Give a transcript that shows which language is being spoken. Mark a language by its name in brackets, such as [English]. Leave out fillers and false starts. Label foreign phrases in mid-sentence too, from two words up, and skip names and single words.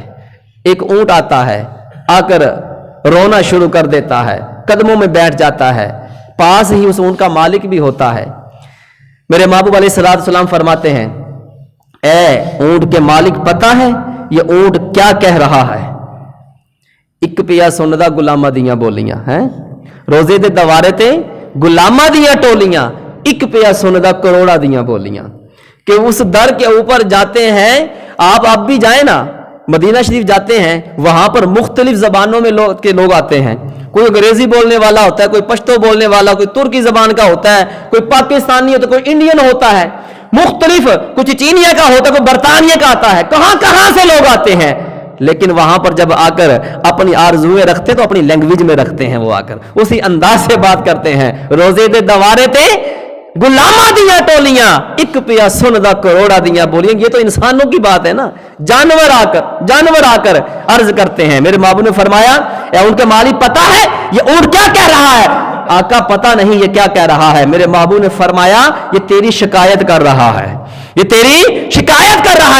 [Urdu] ایک اونٹ آتا ہے, آ کر رونا شروع کر دیتا ہے, قدموں میں بیٹھ جاتا ہے, پاس ہی اس اونٹ کا مالک بھی ہوتا ہے. میرے محبوب [Arabic] علیہ الصلوۃ والسلام [Urdu] فرماتے ہیں اے اونٹ کے مالک پتہ ہے یہ اونٹ کیا کہہ رہا ہے؟ [Punjabi] ایک پیا سندا غلاماں دیاں بولیاں ہیں, روزے دے دوارے تے غلاماں دیاں ٹولیاں, ایک پیا سندا کروڑا دیاں بولیاں. [Urdu] کہ اس در کے اوپر جاتے ہیں آپ بھی جائیں نا, مدینہ شریف جاتے ہیں, وہاں پر مختلف زبانوں میں لوگ آتے ہیں. کوئی انگریزی بولنے والا ہوتا ہے, کوئی پشتو بولنے والا, کوئی ترکی زبان کا ہوتا ہے, کوئی پاکستانی ہوتا ہے, کوئی انڈین ہوتا ہے, مختلف, کچھ چینیا کا ہوتا ہے, کوئی برطانیہ کا آتا ہے, کہاں کہاں سے لوگ آتے ہیں. لیکن وہاں پر جب آ کر اپنی آرزویں رکھتے تو اپنی لینگویج میں رکھتے ہیں، وہ آ کر اسی انداز سے بات کرتے ہیں۔ [Punjabi] روزے دے دوارے تے غلاماں دیاں ٹولیاں، ایک پیا سن دا کروڑا دیاں بولیاں۔ [Urdu] یہ تو انسانوں کی بات ہے نا، جانور آ کر عرض کرتے ہیں۔ میرے محبوب نے فرمایا اے ان کے مالک پتہ ہے یہ اونٹ کیا کہہ رہا ہے؟ آقا پتہ نہیں یہ کیا کہہ رہا ہے۔ میرے محبوب نے فرمایا یہ تیری شکایت کر رہا ہے، یہ تیری شکایت کر رہا ہے۔